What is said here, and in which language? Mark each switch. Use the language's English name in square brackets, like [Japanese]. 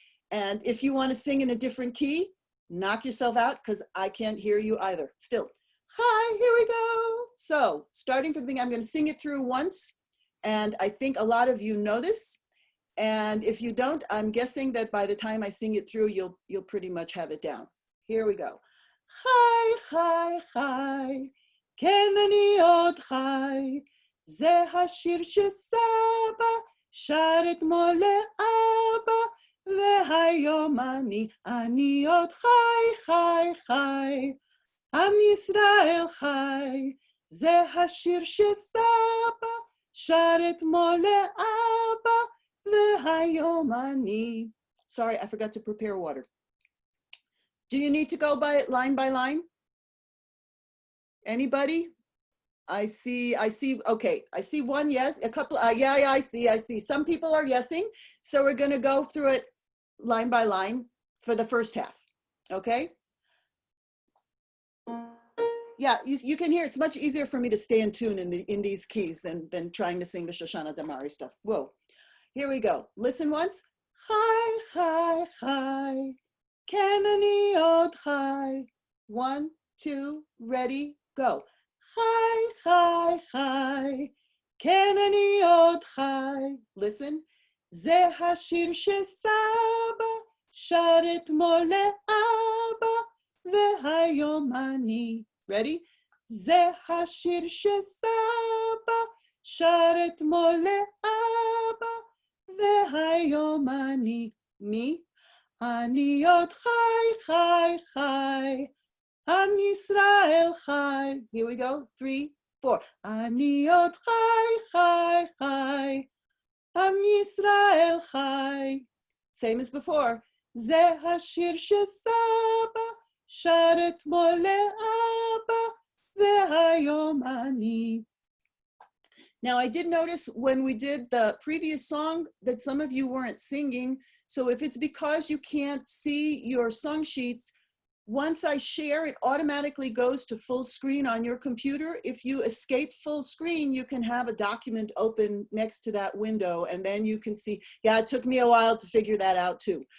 [English] And if you want to sing in a different key, knock yourself out because I can't hear you either. Still, hi, here we go. So starting from the beginning, I'm going to sing it through once. And I think a lot of you know this. And if you don't, I'm guessing that by the time I sing it through, you'll pretty much have it down. Here we go. Hi, hi, hi. [Hebrew] כן אני עוד חי, זה השיר שסבא שר אתמול לאבא, והיום אני עוד חי, חי, חי. עם ישראל חי, זה השיר שסבא שר אתמול לאבא, והיום אני. [English] Sorry, I forgot to prepare water. Do you need to go by line? Anybody? I see, okay. I see one yes, a couple, yeah, I see. Some people are yesing. So we're gonna go through it line by line for the first half, okay? Yeah, you can hear, it's much easier for me to stay in tune in these keys than trying to sing the Shoshana Damari stuff. Whoa, here we go. Listen once. [Hebrew] Hi, hi, hi, כן אני עוד חי. [English] 1, 2, ready, go. [Hebrew] Hi, hi, hi, כן אני עוד חי. [English] Listen. [Hebrew] זה השיר שסבא שר אתמול לאבא, והיום אני. [English] Ready? [Hebrew] זה השיר שסבא שר אתמול לאבא, והיום אני. מי? אני עוד חי, חי, חי. עם ישראל חי. [English] Here we go. 3, 4. [Hebrew] אני עוד חי, חי, חי. עם ישראל חי. [English] Same as before. [Hebrew] זה השיר שסבא שר אתמול לאבא, והיום אני. [English] Now I did notice when we did the previous song that some of you weren't singing. So if it's because you can't see your song sheets, once I share, it automatically goes to full screen on your computer. If you escape full screen, you can have a document open next to that window, and then you can see, yeah, it took me a while to figure that out too.